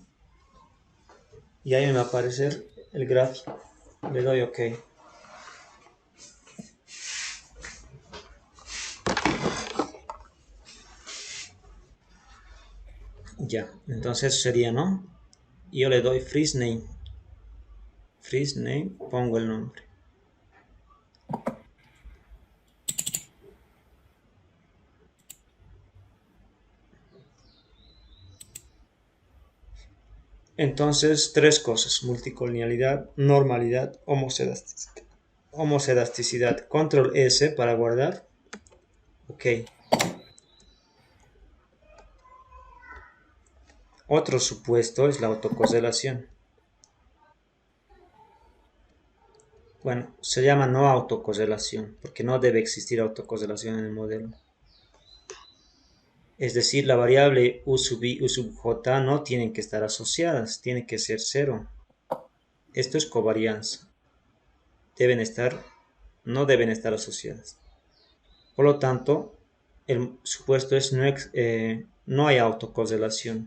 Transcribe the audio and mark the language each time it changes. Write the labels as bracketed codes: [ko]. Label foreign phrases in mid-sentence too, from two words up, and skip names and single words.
[es] Y ahí me va a aparecer el gráfico. Le doy OK. Ya, entonces sería, ¿no? Y yo le doy [en] freeze name. Freeze name, [es] pongo el nombre. Entonces, tres cosas: multicolonialidad, normalidad, homocedasticidad. Control S para guardar. OK. Otro supuesto es la autocorrelación. Bueno, se llama no autocorrelación, porque no debe existir autocorrelación en el modelo. Es decir, la variable u sub i, u sub j no tienen que estar asociadas, tiene que ser cero. Esto es covarianza. No deben estar asociadas. Por lo tanto, el supuesto es no hay autocorrelación.